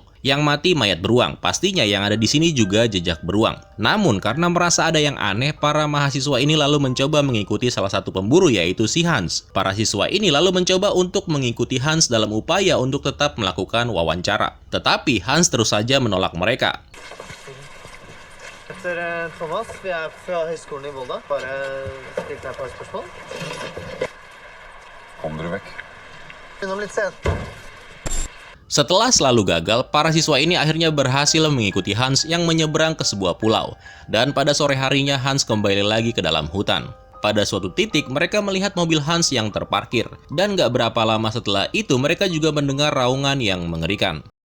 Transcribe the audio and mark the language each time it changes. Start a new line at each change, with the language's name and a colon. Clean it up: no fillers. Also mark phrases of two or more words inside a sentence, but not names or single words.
Indonesian: Yang mati mayat beruang, pastinya yang ada di sini juga jejak beruang. Namun karena merasa ada yang aneh, para mahasiswa ini lalu mencoba mengikuti salah satu pemburu, yaitu si Hans. Para siswa ini lalu mencoba untuk mengikuti Hans dalam upaya untuk tetap melakukan wawancara. Tetapi Hans terus saja menolak mereka.
Norwegian: Thomas, vi fra Høgskolen i Volda. Bare still deg et par spørsmål. Kom dere vekk. Innom litt sent.
Indonesian: Setelah selalu gagal, para siswa ini akhirnya berhasil mengikuti Hans yang menyeberang ke sebuah pulau. Dan pada sore harinya Hans kembali lagi ke dalam hutan. Pada suatu titik mereka melihat mobil Hans yang terparkir. Dan gak berapa lama setelah itu mereka juga mendengar raungan yang mengerikan.